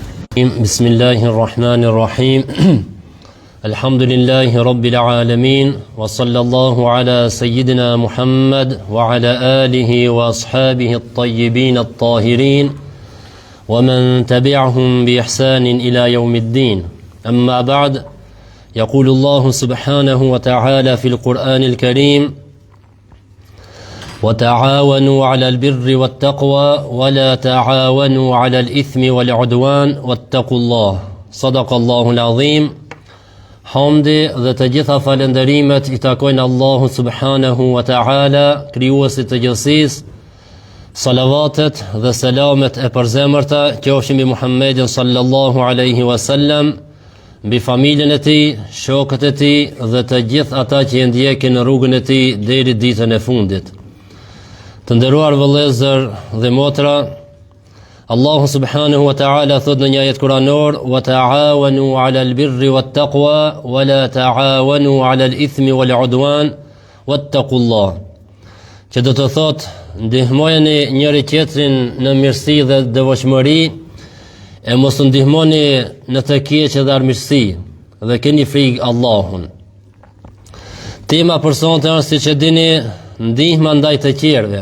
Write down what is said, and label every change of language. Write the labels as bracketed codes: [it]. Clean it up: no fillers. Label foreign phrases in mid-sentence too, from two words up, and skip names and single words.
[ar] بسم الله الرحمن الرحيم الحمد لله رب العالمين وصلى الله على سيدنا محمد وعلى آله وأصحابه الطيبين الطاهرين ومن تبعهم بإحسان إلى يوم الدين أما بعد يقول الله سبحانه وتعالى في القرآن الكريم وتعاونوا على البر والتقوى ولا تعاونوا على الإثم والعدوان واتقوا الله صدق الله العظيم. [sq] Hamdi dhe të gjitha falenderimet i takojnë Allahu [ar] سبحانه وتعالى, [sq] krijuesit të gjithësisë. Salavatet dhe selamet e përzemërta qofshin mbi Muhammedin [ar] صلى الله عليه وسلم, [sq] mbi familjen e tij, shokët e tij dhe të gjithë ata që e ndjekin në rrugën e tij deri ditën e fundit. Të nderuar vëllezër dhe motra, Allahu [ar] سبحانه وتعالى [sq] thot në një ajet kuranor: [ar] "وتعاونوا على البر والتقوى ولا تعاونوا على الإثم والعدوان واتقوا الله." [sq] Që do të thot, ndihmojeni njëri tjetrin në mirësi dhe devotshmëri, e mos ndihmoni në të keq dhe armiqësi, dhe keni frikë Allahun. Tema për sonte është, siç e dini, ndihma ndaj të tjerëve.